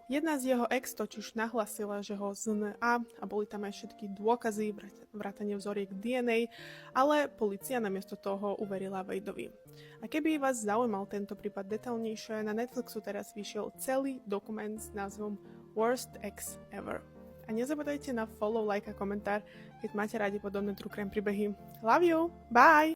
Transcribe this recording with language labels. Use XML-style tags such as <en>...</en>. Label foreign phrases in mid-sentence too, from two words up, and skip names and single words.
<sk>Jedna z jeho ex totiž nahlasila, že ho ZNA a boli tam aj všetky dôkazy, vrátane vzoriek DNA, ale polícia namiesto toho uverila Wadeovi. A keby vás zaujímal tento prípad detailnejšie, na Netflixu teraz vyšiel celý dokument s názvom Worst Ex Ever. A nezabudajte na follow, like a komentár, keď máte radi podobné</sk> <en>true crime</en> <sk>príbehy.</sk> <en>Love you! Bye!</en>